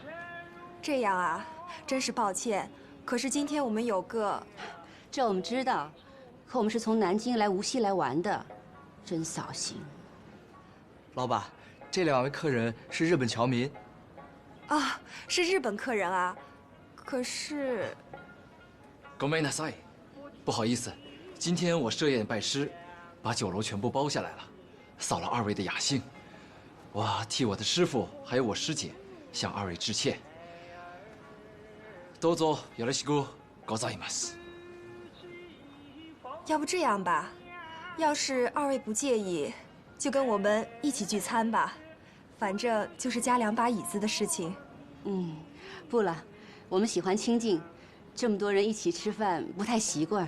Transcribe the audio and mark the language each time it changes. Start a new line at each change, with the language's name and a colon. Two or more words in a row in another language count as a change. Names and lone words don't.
Chinese: 这样啊，真是抱歉。可是今天我们有个，这我们知道，可我们是从南京来无锡来玩的，真扫兴。老板，这2位客人是日本侨民。是日本客人啊，可是，
Japanese: ごめんなさい，
Chinese: 不好意思，今天我设宴拜师，把酒楼全部包下来了，扫了2位的雅兴，我替我的师傅还有我师姐向2位致歉。
Japanese: どうぞよろしくございます。
Chinese: 要不这样吧，要是2位不介意，就跟我们一起聚餐吧，反正就是加2把椅子的事情。不了，我们喜欢清静，这么多人一起吃饭不太习惯。